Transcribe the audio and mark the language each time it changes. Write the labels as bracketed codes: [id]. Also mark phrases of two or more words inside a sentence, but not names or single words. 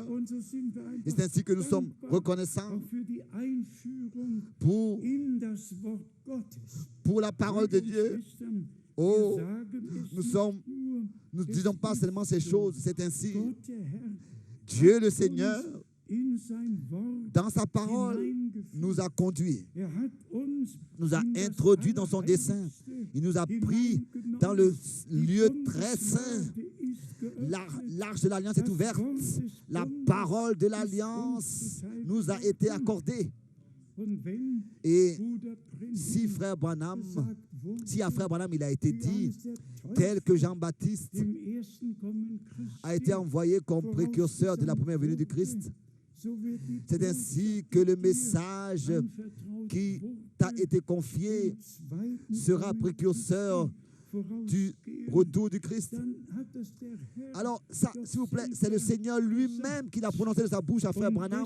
[fr] Et c'est ainsi que nous sommes reconnaissants pour la parole de Dieu. Oh, nous ne disons pas seulement ces choses, c'est ainsi. Dieu le Seigneur [de] in sein Wort [fr] dans sa parole, [de] hineingeführt. [fr] nous a conduits, [de] Hat uns [fr] nous a [de] in das [fr] introduits dans son dessein. [de] Allerheiligste [fr] Il nous a pris [de] hineingenommen. [fr] dans le [de] Die [fr] lieu très saint. [de] Bundesgnade ist geöffnet. [fr] L'arche de l'Alliance est [de] Das [fr] ouverte. [de] Wort des [fr] La [de] Bundes [fr] parole de [de] ist [fr] l'Alliance [de] uns zuteil [fr] nous a été [de] geworden. [fr] accordée. [de] Und wenn [fr] Et [de] Bruder Brennan [fr] si Frère Branham, [de] gesagt wurde, [fr] si à Frère Branham il a été [de] wie [fr] dit, [de] Johannes der [fr] tel que [de] Täufer [fr] Jean-Baptiste [de] dem ersten Kommen Christi [fr] a été envoyé comme précurseur de la première venue du Christ, c'est ainsi que le message qui t'a été confié sera précurseur du retour du Christ. Alors, ça, s'il vous plaît, c'est le Seigneur lui-même qui l'a prononcé de sa bouche à Frère Branham.